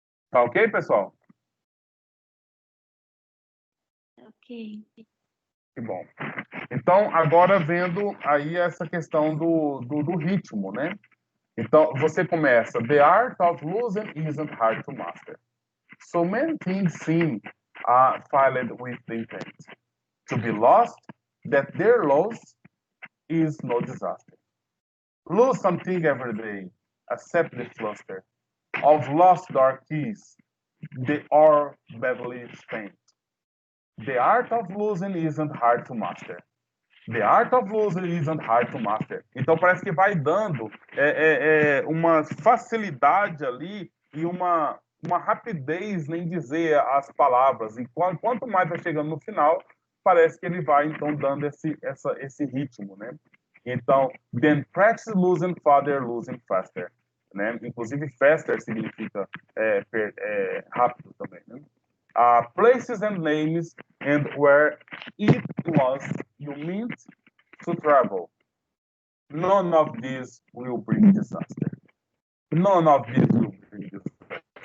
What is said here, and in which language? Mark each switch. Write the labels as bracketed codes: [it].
[pt] Tá ok, pessoal? Ok. Que bom. Então, agora vendo aí essa questão do ritmo, né? Então, você começa, [en] the art of losing isn't hard to master. So many things seem filed with the intent to be lost, that their loss is no disaster. Lose something every day, accept the fluster of lost dark keys, they are badly spent. The art of losing isn't hard to master. The art of losing isn't hard to master. [pt] Então parece que vai dando uma facilidade ali e uma rapidez em dizer as palavras. E quanto mais vai chegando no final, parece que ele vai então dando esse ritmo, né? [en] Então, then practice losing farther, losing faster, né? [pt] Inclusive faster significa rápido também, né? [en] Places and names and where it was you meant to travel. None of this will bring disaster. None of this will bring disaster.